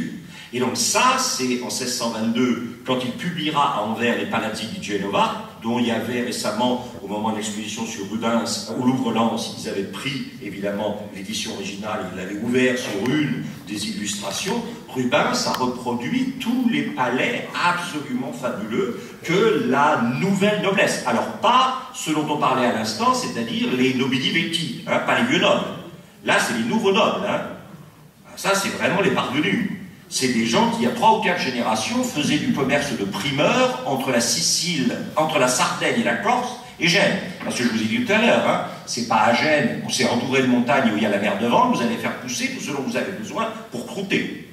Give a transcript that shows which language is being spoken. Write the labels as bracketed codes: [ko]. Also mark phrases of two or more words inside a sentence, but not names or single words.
[fr] Et donc ça, c'est en 1622, quand il publiera à Anvers les Palazzi di Genova, dont il y avait récemment, au moment de l'exposition sur Rubens, au Louvre-Lens, ils avaient pris, évidemment, l'édition originale, ils l'avaient ouvert sur une des illustrations. Rubens a reproduit tous les palais absolument fabuleux que la nouvelle noblesse. Alors, pas ce dont on parlait à l'instant, c'est-à-dire les [it] nobili vecchi, [fr] pas les vieux nobles. Là, c'est les nouveaux nobles. Ça, c'est vraiment les parvenus. C'est des gens qui, il y a 3 ou 4 générations, faisaient du commerce de primeur entre la Sicile, entre la Sardaigne et la Corse et Gênes. Parce que je vous ai dit tout à l'heure, c'est pas à Gênes où c'est entouré de montagnes où il y a la mer devant, vous allez faire pousser tout ce dont vous avez besoin pour croûter.